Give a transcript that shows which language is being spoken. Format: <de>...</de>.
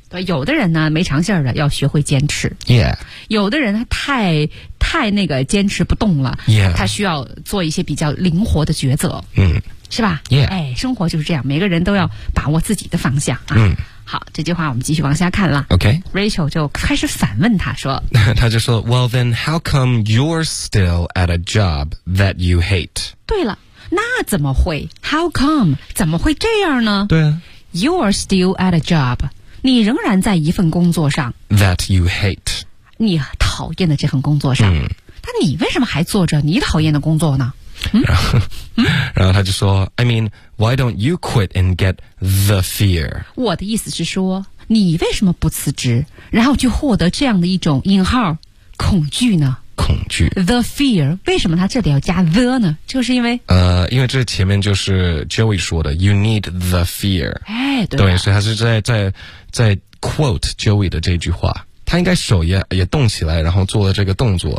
<zh>对，有的人呢没长性的要学会坚持。</zh> <en>Yeah.</en> <zh>有的人他太那个坚持不动了。</zh> <en>Yeah.</en> <zh>他需要做一些比较灵活的抉择。是吧？</zh> <en>Yeah.</en> <zh>哎，生活就是这样，每个人都要把握自己的方向啊。好，这句话我们继续往下看了。</zh> <en>Okay.</en> <zh>Rachel 就开始反问他说。他就说</zh> <en>,well then, how come you're still at a job that you hate?</en> <zh>对了。那怎么会 ?</zh> <en>How come?</en> <zh>怎么会这样呢？对啊。</zh> <en>You're still at a job.</en> <zh>你仍然在一份工作上。</zh> <en>That you hate.</en> <zh>你讨厌的这份工作上。那你为什么还做着你讨厌的工作呢？然后他就说</zh> <en>,I mean, why don't you quit and get the fear?</en> <zh>我的意思是说你为什么不辞职然后去获得这样的一种引号恐惧呢？恐惧</zh> <en>The fear</en> <zh>为什么他这里要加 the 呢就是因为因为这前面就是 Joey 说的</zh> <en>You need the fear</en> <zh>哎，对所以他是在 quote Joey 的这句话他应该手也动起来然后做了这个动作</zh>